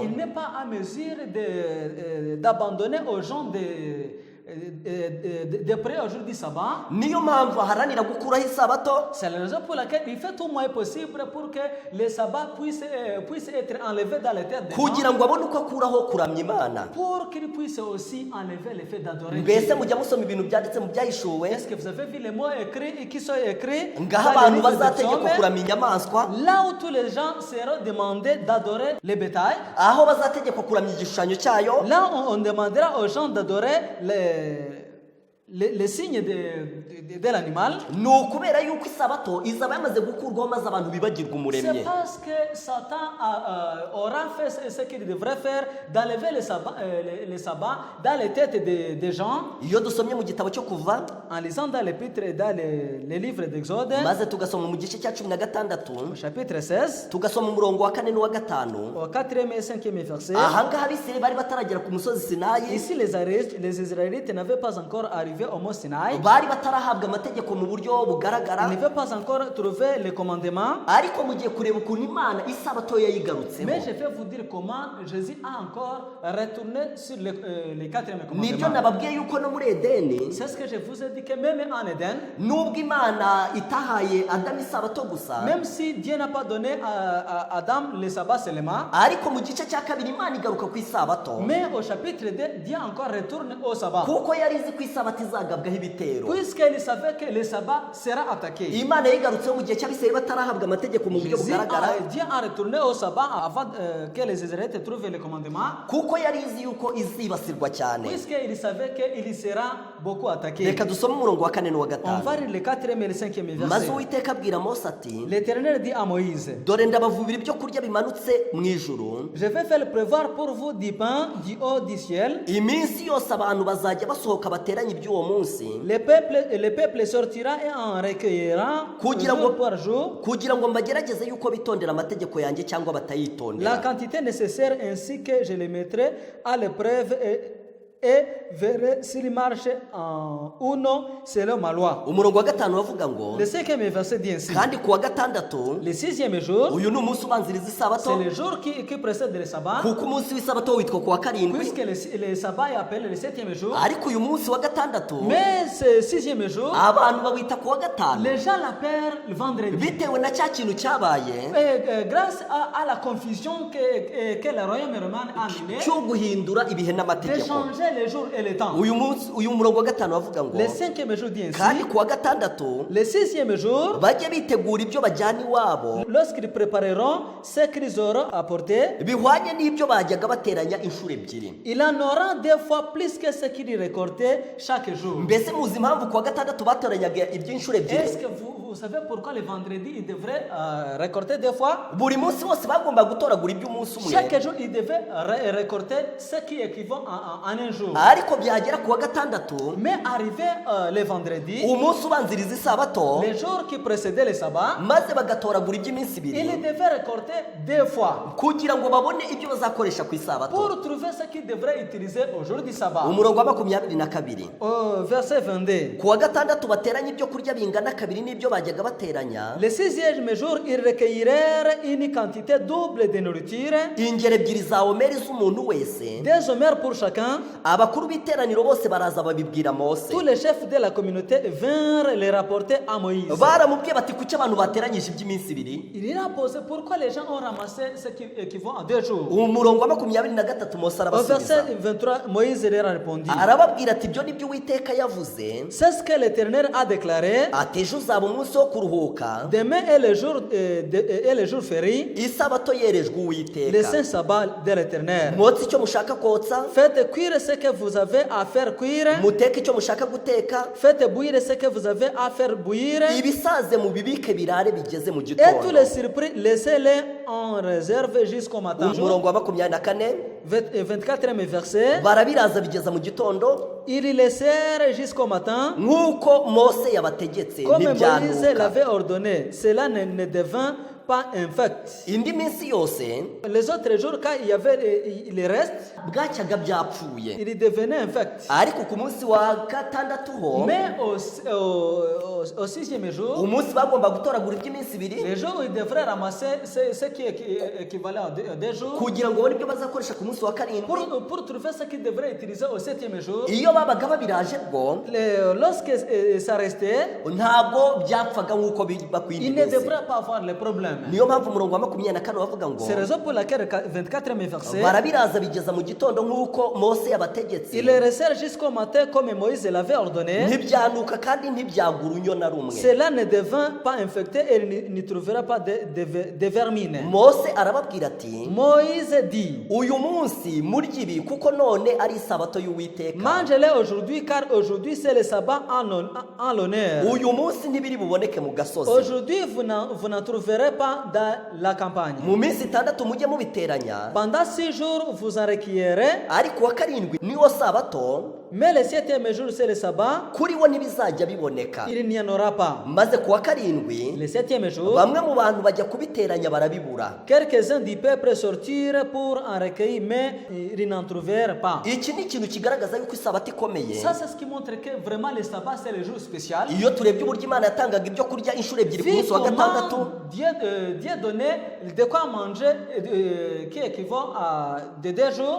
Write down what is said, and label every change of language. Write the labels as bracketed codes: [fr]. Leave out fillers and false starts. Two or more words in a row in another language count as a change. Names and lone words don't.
[fr] il n'est pas à mesure d'abandonner aux gens de prier au jour du sabbat. [rw] niyo mpamvu aharanira gukuraho isabato, [fr] C'est la raison pour laquelle il fait tout le moyen possible pour que le sabbat puisse être enlevé dans les têtes des [rw] kugira [fr] gens, [rw] ngo abone uko akuraho kuramya Imana. [fr] pour qu'il puisse aussi enlever le fait d'adorer [rw] Mbese [fr] Dieu. [rw] mujya musoma ibintu byanditse mu byahishuwe, [fr] Est-ce que vous avez vu les mots écrits qui sont écrits [rw] ngaho [fr] dans le [rw] abantu [fr] livre des [rw] bazategekwa [fr] Psaumes, [rw] kuramya inyamaswa, [fr] là où tous les gens seront demandés d'adorer le bétail, [rw] aho bazategekwa kuramya igishushanyo cyayo, [fr] là on demandera aux gens d'adorer les signes de l'animal, [rw] ni ukubera yuko isabato izaba yamaze gukurwaho maze abantu bibagirwa umuremye. [fr] c'est parce que Satan aura fait ce qu'il devrait faire, d'enlever les sabbats dans les têtes des gens. [rw] Iyo dusomye mu gitabo cyo kuva [fr] En lisant dans l'épître et dans les livres d'Exode, [rw] maze tugasoma mu gice cya 16 [fr] au chapitre 16, [rw] tugasoma umurongo wa 4 n'uwa 5, [fr] au 4e et 5e verset, [rw] ahangaha abisirayeli bari bataragera ku musozi Sinayi, [fr] ici les Israélites n'avaient pas encore arrivé au mont Sinaï. [rw] bari batarahabwa amategeko mu buryo [fr] Ils [rw] bugaragara, [fr] n'avaient pas encore trouvé les commandements. [rw] ariko mugiye kureba ukuntu Imana isabato yayigarutsemo. [fr] Mais je vais vous dire comment Jésus a encore retourné sur les 4e [rw] Nibyo [fr] commandements. [rw] nababwiye yuko no muri Edeni, [fr] C'est ce que je vous ai dit, que même en Éden, [rw] nubwo Imana itahaye Adamu isabato gusa, [fr] même si Dieu n'a pas donné à Adam le sabbat seulement, [rw] ariko mu gice cya kabiri Imana igaruka ku isabato, [fr] mais au chapitre 2, Dieu encore retourne au sabbat. [rw] kuko yari izi ko isabato izagabwaho ibitero. [fr] Puisqu'il savait que le sabbat sera attaqué. [rw] Imana yayigarutseho mu gihe cy'abisirayeli batarahabwa amategeko mu buryo bugaragara, [fr] Dieu a retourné au sabbat avant que les Israélites trouvent le commandement, [rw] kuko yari izi yuko izibasirwa cyane. [fr] puisqu'il savait qu'il sera beaucoup attaqué. [rw] Reka dusome umurongo wa 4 n'uwa [fr] On va [rw] 5. [fr] lire le 4e et le 5e [rw] Maze [fr] verset. [rw] Uwiteka abwira Mose ati, [fr] L'Éternel dit à Moïse, [rw] dore ndabavubira ibyo kurya bimanutse mu ijuru, [fr] je vais faire prévoir pour vous du pain du haut du ciel. [rw] iminsi yose abantu bazajya basohoka bateranye iby'uwo munsi, [fr] Le peuple sortira et en recueillera [rw] Kugira ngo- [fr] jour par jour [rw] kugira ngo mbagerageze yuko bitondera amategeko yanjye cyangwa [fr] la [rw] batayitondera. [fr] quantité nécessaire ainsi que je les mettrai à l'épreuve et verrai s'ils marchent ou non selon ma loi. [rw] Umurongo wa 5 wavuga ngo, [fr] Le 5e verset dit ainsi. [rw] kandi ku wa gatandatu, [fr] Le 6e jour, [rw] uyu ni umunsi ubanziriza [fr] c'est [rw] isabato, [fr] le jour qui précède le sabbat, [rw] kuko umunsi w'isabato witwa ku wa karindwi, [fr] puisque le sabbat est appelé le 7e jour. [rw] ariko uyu munsi wa gatandatu [fr] Mais ce 6e jour, [rw] abantu bawita ku wa gatanu, [fr] les gens l'appellent le vendredi. [rw] bitewe na cya kintu cyabaye [fr] Grâce à la confusion que le royaume romain a amené, [rw] cyo guhindura ibihe [fr] de [rw] n'amategeko. [fr] changer les jours et les temps. [rw] Uyu murongo wa 5 wavuga ngo, [fr] Le 5e jour dit [rw] kandi [fr] ainsi. [rw] ku wa gatandatu [fr] Le 6e jour, [rw] bajye bitegura ibyo bajyana iwabo [fr] lorsqu'ils prépareront ce qu'ils auront apporté, [rw] bihwanye n'ibyo bajyaga bateranya inshuro ebyiri. [fr] il en aura 2 fois plus que ce qu'ils récoltaient chaque jour. [rw] Mbese muzi impamvu ku wa gatandatu batoranyaga iby'inshuro [fr] Est-ce [rw] ebyiri? [fr] que vous savez pourquoi le vendredi, ils devraient récolter 2 fois? [rw] Buri munsi wose bagomba gutoragura iby'umunsi umwe, [fr] Chaque jour, ils devaient récolter ce qui équivaut en un jour. [rw] ariko byagera ku wa gatandatu, [fr] Mais arrivé le vendredi, [rw] umunsi ubanziriza isabato, [fr] les jours qui précédaient le sabbat, [rw] maze bagatoragura iby'iminsi [fr] ils [rw] ibiri [fr] devaient récolter 2 fois [rw] kugira ngo babone ibyo bazakoresha ku isabato. [fr] pour trouver ce qu'ils devraient utiliser au jour du sabbat. [rw] Umurongo wa 22. [fr] Au verset 22. [rw] Ku wa gatandatu bateranya ibyo kurya bingana kabiri n'ibyo bajyaga bateranya, [fr] Le 6e jour, ils recueillirent une quantité double de nourriture, [rw] ingero ebyiri za omeri z'umuntu wese. [fr] 2 homères pour chacun. [rw] Abakuru b'iteraniro bose baraza babibwira Mose, [fr] Tous les chefs de la communauté vinrent les rapporter à Moïse. [rw] baramubwiye bati kuki abantu bateranyije iby'iminsi ibiri. [fr] Il leur a posé pourquoi les gens ont ramassé ce qui équivaut à 2 jours. [rw] Umurongo wa 23 Mose [fr] Au verset [rw] arabasubiza, [fr] 23, Moïse leur a répondu, [rw] arababwira ati ibyo nibyo Uwiteka yavuze, [fr] c'est ce que l'Éternel a déclaré. [rw] ati ejo uzaba umunsi wo kuruhuka, [fr] Demain est le jour férié, [rw] isabato yerejwe [fr] le [rw] Uwiteka. [fr] saint sabbat de l'Éternel. [rw] Mwotse icyo mushaka kotsa, [fr] Faites cuire ce que vous avez à faire cuire. [rw] muteke icyo mushaka guteka, [fr] Faites bouillir ce que vous avez à faire bouillir. [rw] ibisaze mu bibike birare bigeze mu [fr] Et tous [rw] gitondo. [fr] les surpris, laissez-les en réserve jusqu'au matin. [rw] Umurongo wa 24, [fr] 24e verset. [rw] barabiraza bigeza mu gitondo [fr] Ils y laissèrent jusqu'au matin, [rw] nk'uko Mose yabategetse, [fr] comme Moïse [rw] ntibyanuka. [fr] l'avait ordonné. Cela ne devint pas infect. [rw] Indi minsi yose [fr] Les autres jours, quand il y avait les restes, [rw] bwacyaga byapfuye, [fr] il devenait infect. [rw] ariko ku munsi wa gatandatu ho, [fr] Mais au 6e jour, [rw] umunsi bagomba gutoragura iby'iminsi ibiri [fr] les jours où ils devraient ramasser ce qui est équivalent à 2 jours [rw] kugira ngo babone ibyo bazakoresha ku munsi wa karindwi. [fr] pour trouver ce qu'ils devraient utiliser au 7e jour. [rw] Iyo babaga babiraje bwo [fr] Lorsque ça restait, [rw] ntabwo byapfaga nk'uko [fr] ils [rw] bakwiriye [fr] ne [rw] bimeze. [fr] devraient pas avoir le problème. même. [rw] niyo mpamvu umurongo wa 24 wavuga ngo [fr] C'est la raison pour laquelle le 24e verset, [rw] barabiraza bigeza mu gitondo nk'uko Mose yabategetse [fr] il les resserre jusqu'au matin comme Moïse l'avait ordonné. [rw] ntibyanuka kandi ntibyagura unyo na rumwe. [fr] Cela ne devint pas infecté et il n'y trouvera pas de vermine. [rw] Mose arababwira ati [fr] Moïse dit, [rw] uyu munsi murya ibi kuko none ari isabato y'Uwiteka. [fr] mangez-les aujourd'hui car aujourd'hui c'est le sabbat en l'honneur. [rw] uyu munsi ntibiri buboneke mu gasozi. [fr] Aujourd'hui vous n'en trouverez pas dans la campagne. [rw] mu minsi 6 mujye mubiteranya, [fr] Pendant 6 jours vous en recueillerez, [rw] ariko wa karindwi niwo sabato, [fr] mais le 7e jour c'est le sabbat, [rw] kuri wo ntibizajya biboneka. [fr] il n'y en aura pas. [rw] maze ku wa karindwi [fr] Le 7e jour, [rw] bamwe mu bantu bajya kubiteranya barabibura. [fr] quelques-uns du peuple sortirent pour en recueillir, mais ils n'en trouvèrent pas. [rw] iki ni ikintu kigaragaza yuko isabato ikomeye. [fr] Ça, c'est ce qui montre que vraiment le sabbat, c'est le jour spécial. [rw] iyo turebye uburyo Imana yatangaga ibyo kurya inshuro ebyiri ku [fr] Vu [rw] munsi wa gatandatu, [fr] comment Dieu donnait de quoi manger qui équivaut à de 2 jours,